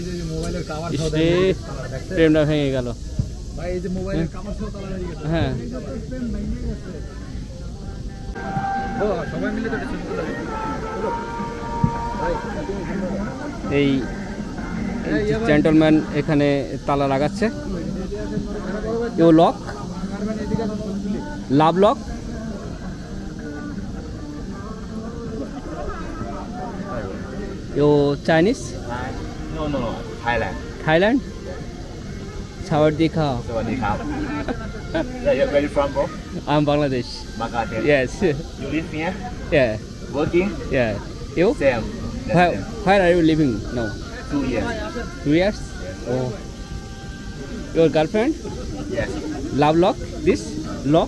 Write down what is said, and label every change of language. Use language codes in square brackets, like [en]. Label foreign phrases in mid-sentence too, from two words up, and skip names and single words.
[bn] প্রেমটা ভেঙে গেল হ্যাঁ এই জেন্টলম্যান এখানে তালা লাগাচ্ছে ও [en] lock love lock [bn] ও চাইনিজ [en] No, Thailand. [th] থাইল্যান্ড สวัสดีครับ สวัสดีครับ [en] Where you from, bro? I'm Bangladesh. Bangladesh. Yes. You live here? Yeah. Working? Yeah. You? Same. That's Where, same. where are you living now? 2 years. 2 years? Oh. Your girlfriend? Yes. Love lock? This? Lock?